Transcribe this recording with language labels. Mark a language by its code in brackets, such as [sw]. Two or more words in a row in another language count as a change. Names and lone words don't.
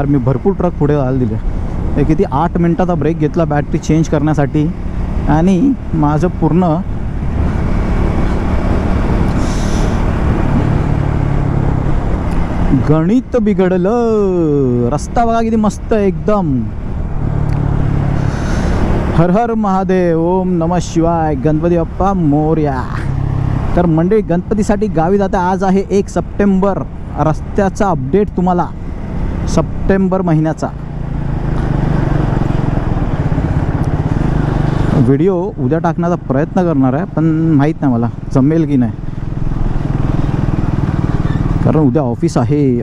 [mr] मी भरपूर ट्रक पुढे जायला दिले. हे किती 8 मिनटाचा ब्रेक घेतला बॅटरी चेंज करण्यासाठी आणि माझं पूर्ण गणित बिघडलं. रस्ता बघा किती मस्त एकदम. हर हर महादेव, [sa] ओम नमः शिवाय, [mr] गणपती बाप्पा मोरया. तर मंडळी गणपतीसाठी गावी जाते. आज आहे 1 सप्टेंबर. रस्त्याचा अपडेट तुम्हाला सप्टेंबर महिन्याचा. व्हिडिओ उद्या टाकण्याचा प्रयत्न करणार आहे, पण माहीत नाही मला जमेल की नाही, कारण उद्या ऑफिस आहे.